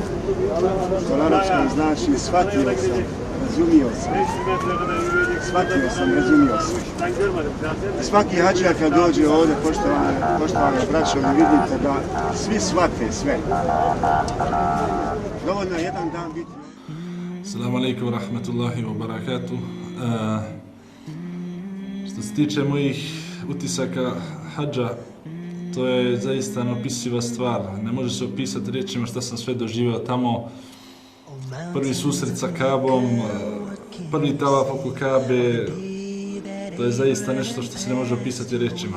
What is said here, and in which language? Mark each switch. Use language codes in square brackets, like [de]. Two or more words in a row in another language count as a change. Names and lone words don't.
[bs] Što na arapskom znači shvatio sam, razumio sam. Shvatio sam, razumio sam. Svaki hadžija kad dođe ovdje, poštovane braćo, vi vidite da svi shvate sve. Dovoljno je jedan dan biti. [ar] السلام عليكم ورحمة الله وبركاته. [bs] Što se tiče mojih utisaka hadža, to je zaista neopisiva stvar. Ne može se opisati riječima šta sam sve doživio tamo. prvi susret sa Kabom, prvi tavaf oko Kabe, to je zaista nešto što se ne može opisati riječima.